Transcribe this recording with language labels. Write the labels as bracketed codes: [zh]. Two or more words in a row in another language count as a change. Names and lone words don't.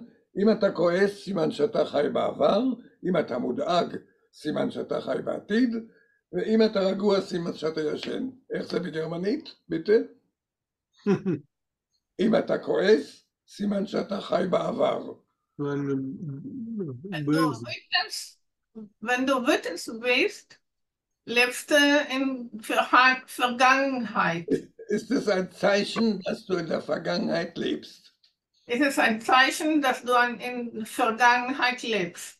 [he] אם אתה כועס סימן שאתה חי בעבר, אם אתה מודאג סימן שאתה חי בעתיד, ואם אתה רגוע סימן שאתה ישן. איך זה בגרמנית? ביטה? אם אתה כועס סימן שאתה חי בעבר. [de] Wenn du wütend bist, lebst du in Vergangenheit. Ist es ein Zeichen, dass du in der Vergangenheit lebst? ist es ein Zeichen, dass du in Vergangenheit lebst.